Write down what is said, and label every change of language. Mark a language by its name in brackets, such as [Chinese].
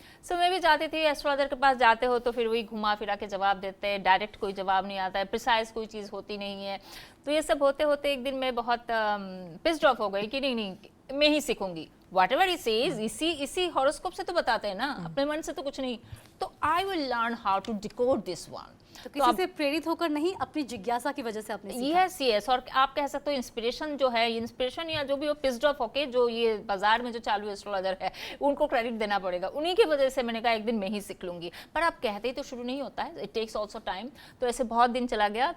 [Hindi] सो मैं भी जाती थी एस्ट्रोलॉजर के पास, जाते हो तो फिर वही घुमा फिरा के जवाब देते हैं, डायरेक्ट कोई जवाब नहीं आता है, प्रिसाइज कोई चीज़ होती नहीं है। तो ये सब होते होते एक दिन मैं बहुत पिस्ड ऑफ हो गई कि नहीं मैं ही सीखूंगी, [English] whatever he says, [Hindi] इसी हॉरोस्कोप से तो बताते हैं ना, अपने मन से तो कुछ नहीं. [English] तो I will learn how to decode this one. [Hindi] तो किसी से प्रेरित होकर नहीं, अपनी जिज्ञासा की वजह से आपने सीखा. यस और आप कह सकते हो इंस्पिरेशन जो है, इंस्पिरेशन या जो भी वो पिस्ड ऑफ होके जो ये बाजार में जो चालू एस्ट्रोलॉजर है उनको क्रेडिट देना पड़ेगा, उन्हीं की वजह से मैंने कहा एक दिन मैं ही सीख लूंगी. पर आप कहते ही तो शुरू नहीं होता है, [English] It takes also time. [Hindi] तो ऐसे बहुत दिन चला गया.